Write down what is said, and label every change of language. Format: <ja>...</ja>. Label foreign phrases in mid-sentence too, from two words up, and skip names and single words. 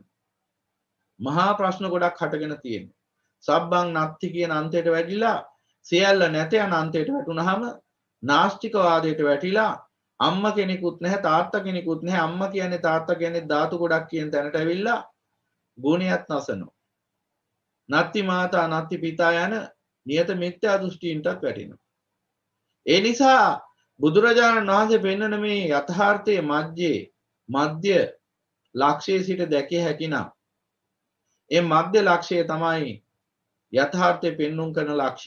<si>මහා ප්‍රශ්න ගොඩක් හටගෙන තියෙනවා.</si> <pi>සබ්බං නත්ති</pi> <si>කියන අන්තයට වැටිලා සියල්ල නැත යන අන්තයට වැටුනහම නාස්තික වාදයට වැටිලා අම්මා කෙනෙකුත් නැහැ තාත්තා කෙනෙකුත් නැහැ අම්මා කියන්නේ තාත්තා කියන්නේ ධාතු ගොඩක් කියන තැනට ඇවිල්ලා ගුණයත් නැසනවා.</si> <pi>නත්ති මාතා නත්ති පිතා</pi> <si>යන නියත මිත්‍යා දෘෂ්ටීන්ටත් වැටෙනවා. ඒ නිසා බුදුරජාණන් වහන්සේ පෙන්වන මේ යථාර්ථයේ මැජ්ජේ මධ්‍ය ලක්ෂයේ සිට දැකිය හැකි නම් ඒ මධ්‍ය ලක්ෂය තමයි යථාර්ථය පෙන්눔 කරන ලක්ෂය.</si>